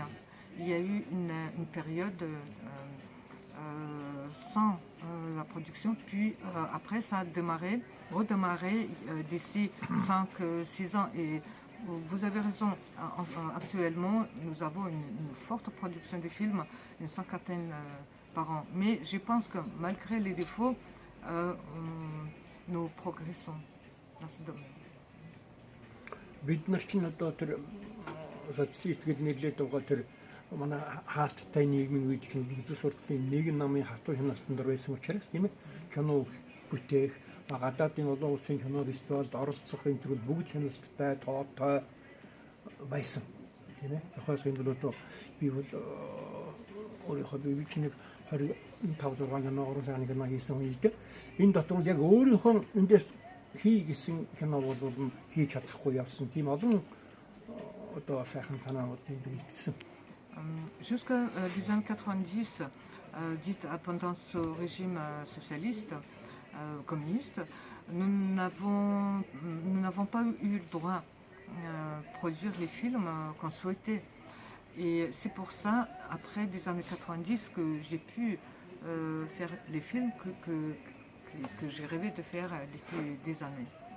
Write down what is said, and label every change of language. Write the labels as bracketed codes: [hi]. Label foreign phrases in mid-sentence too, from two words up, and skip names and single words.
[fr] Il y a eu une période sans la production, puis après ça a redémarré d'ici 5-6 ans. Et vous avez raison, actuellement nous avons une forte production de films, une 50aine par an. Mais je pense que malgré les défauts, nous progressons dans ce domaine. [mn] Манай хаалттай нийгмийн үед үзэл сурталын нэг намын хатуу хяналтанд байсан учраас тийм ээ кино бүтээх, гадаадын олон улсын кино фестивальд оролцох энэ төрөл бүгд хяналттай, тоотой байсан. Тийм ээ. Яхаас энэ бол би бол өөрийнхөө бичнийг 25 кино орон сайхны кино хийсэн хүн л дээ. Энэ дотор яг өөрийнхөө эндээс хий гэсэн киног бол хийж чадахгүй явсан. Тийм олон одоо сайхан санаанууд энд үлдсэн. [fr] Jusqu'à les années 90, dites pendant ce régime socialiste, communiste, nous n'avons pas eu le droit de produire les films qu'on souhaitait. Et c'est pour ça, après des années 90, que j'ai pu faire les films que j'ai rêvé de faire depuis des années.